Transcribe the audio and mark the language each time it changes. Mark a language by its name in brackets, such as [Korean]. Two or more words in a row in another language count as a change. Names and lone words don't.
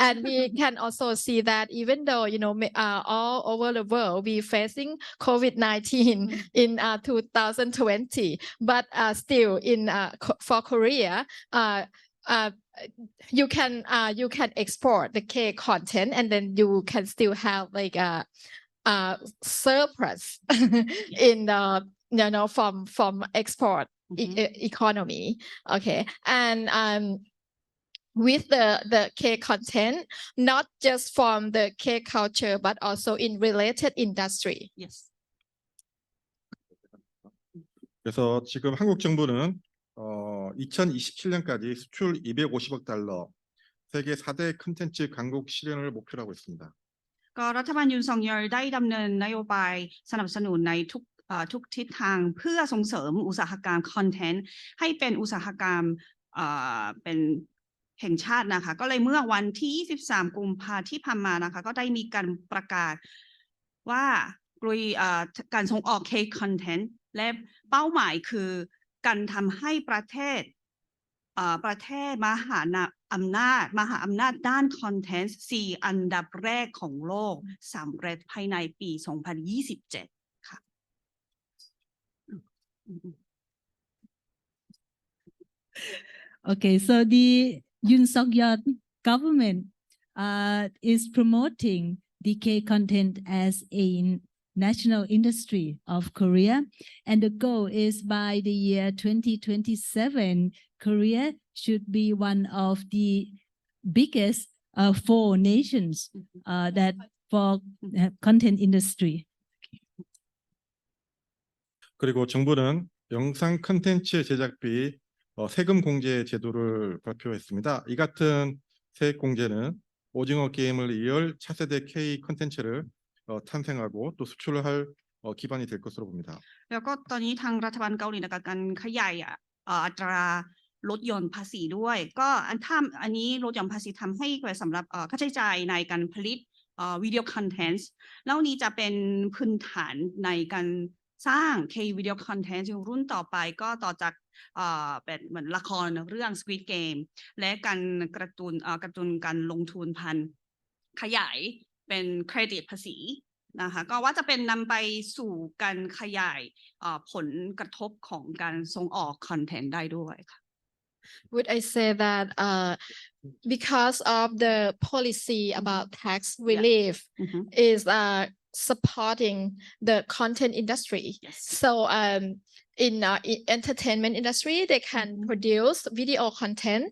[English] And we can also see that even though, all over the world, we facing COVID-19 in 2020, but still in for Korea, you can export the K content, and then you can still have like a surplus in the from export economy. Okay, and with the K content, not just from the K culture, but also in related industry. Yes. [Korean] 그래서 지금 한국 정부는 2027년까지 수출 250억 달러, 세계 4대 컨텐츠 강국 실현을 목표로 하고 있습니다. [Thai] ก็รัฐบาลยุนซองเยลได้ดำเนินนโยบายสนับสนุนในทุกทิศทางเพื่อส่งเสริมอุตสาหก รรมคอนเทนต์ให้เป็นอุตสาหกรรมเป็นแห่งชาตินะคะก็เลยเมื่อวันที่23กุมภาพันธ์ที่ผ่านมานะคะก็ได้มีการประกาศว่าการส่งออกเคคอนเทนต์และเป้าหมายคือการทำให้ประเทศมหาอำนาจด้านคอนเทนต์4อันดับแรกของโลกสำเร็จภายในปี 2027 ค่ะ [English] Okay, so the Yoon Suk-yeol government is promoting the K content as a national industry of Korea, and the goal is by the year 2027, Korea should be one of the biggest 4 nations that for content industry. [Korean] 그리고 정부는 영상 컨텐츠 제작비 세금 공제 제도를 발표했습니다. 이 같은 세액 공제는 오징어 게임을 이을 차세대 K 컨텐츠를 탄생하고 또 수출을 할 기반이 될 것으로 봅니다. [Thai] แล้วก็ตอนนี้ทางรัฐบาลเกาหลีนะคะการขยายอัตราลดหย่อนภาษีด้วยก็อันนี้ลดหย่อนภาษีทำให้สำหรับ ค่าใช้จ่ายในการผลิต [English] video content [Thai] แล้วนี้จะเป็นพื้นฐานในการสร้าง K วิดีโอคอนเทนต์รุ่นต่อไปก็ต่อจากเป็นเหมือนละครเรื่อง Squid Game และการกระตุ้นการลงทุนพันขยายเป็นเครดิตภาษีนะคะก็ว่าจะเป็นนำไปสู่การขยายผลกระทบของการส่งออกคอนเทนต์ได้ด้วยค่ะ [English] Would I say that because of the policy about tax relief is supporting the content industry. Yes. So in entertainment industry, they can produce video content.